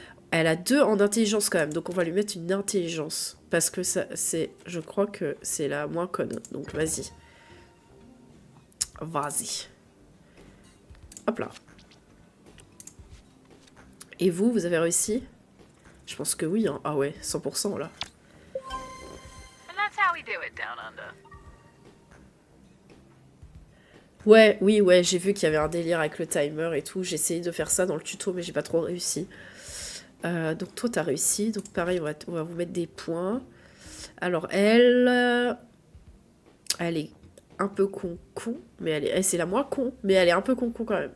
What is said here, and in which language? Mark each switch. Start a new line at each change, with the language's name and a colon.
French: Elle a 2 en intelligence quand même. Donc on va lui mettre une intelligence. Parce que ça, c'est... Je crois que c'est la moins conne. Donc vas-y. Vas-y. Hop là. Et vous, vous avez réussi? Je pense que oui. Hein. Ah ouais, 100% là.
English: And that's how we do it down under.
French: Ouais, oui, ouais, j'ai vu qu'il y avait un délire avec le timer et tout. J'ai essayé de faire ça dans le tuto, mais j'ai pas trop réussi. Donc toi, t'as réussi. Donc pareil, on va vous mettre des points. Alors elle est un peu con, mais c'est la moins con, mais elle est un peu con quand même.